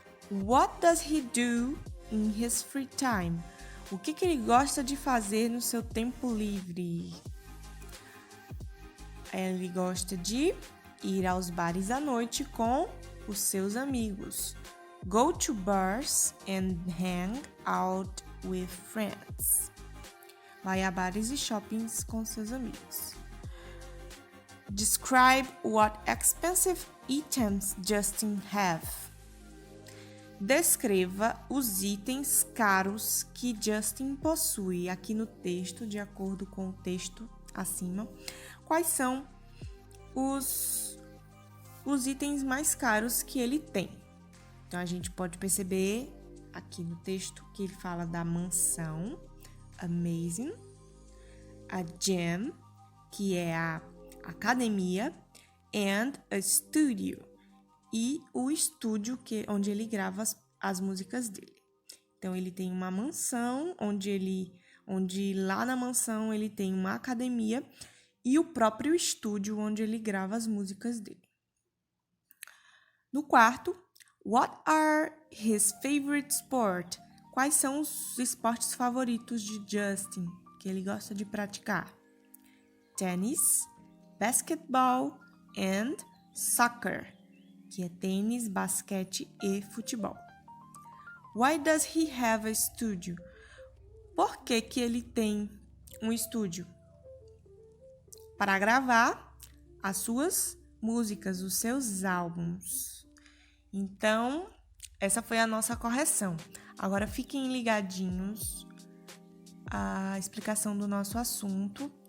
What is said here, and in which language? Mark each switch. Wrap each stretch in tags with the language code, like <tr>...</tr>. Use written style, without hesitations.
<en>What does he do in his free time?</en> <pt>O que ele gosta de fazer no seu tempo livre? Ele gosta de ir aos bares à noite com os seus amigos.</pt> <en>Go to bars and hang out with friends.</en> <pt>Vai a bares e shoppings com seus amigos.</pt> <en>Describe what expensive items Justin have.</en> <pt>Descreva os itens caros que Justin possui. Aqui no texto, de acordo com o texto acima, quais são os itens mais caros que ele tem. Então, a gente pode perceber aqui no texto que ele fala da mansão,</pt> <en>amazing, a gym,</en> <pt>que é a academia,</pt> <en>and a studio,</en> <pt>e o estúdio onde ele grava as músicas dele. Então, ele tem uma mansão, onde lá na mansão ele tem uma academia e o próprio estúdio onde ele grava as músicas dele. No quarto,</pt> <en>what are his favorite sport?</en> <pt>Quais são os esportes favoritos de Justin, que ele gosta de praticar? Tênis,</pt> <en>basketball and soccer,</en> <pt>que é tênis, basquete e futebol.</pt> <en>Why does he have a studio?</en> <pt>Por que ele tem um estúdio? Para gravar as suas músicas, os seus álbuns. Então, essa foi a nossa correção. Agora, fiquem ligadinhos à explicação do nosso assunto.</pt>